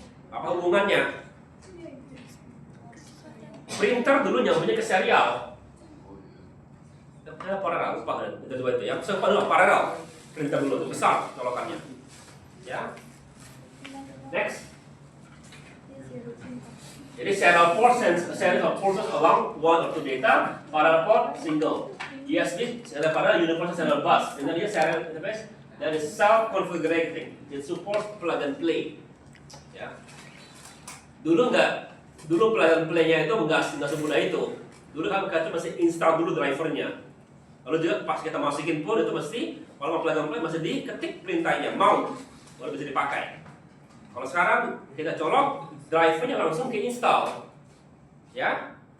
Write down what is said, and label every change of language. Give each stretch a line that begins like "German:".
Indonesian: Apa hubungannya? Printer dulu nyambungnya ke serial. Ada paralel, lupa kan? Itu ya. Sempat dulu paralel. Printer dulu itu besar colokannya. Ya. Next. Jadi
English: serial port series of ports along one or two data, parallel port single.
Indonesian: USB pada universal serial bus. Dengan dia serial interface dan self-configurating.
English: It supports plug and play.
Indonesian: Ya. Dulu plug and play-nya itu enggak semudah itu. Dulu kan kita masih install dulu drivernya. Lalu juga pas kita masukin pun itu mesti kalau mau plug and play masih diketik perintahnya mount baru bisa dipakai. Kalau sekarang kita colok drivernya langsung ke install. Ya.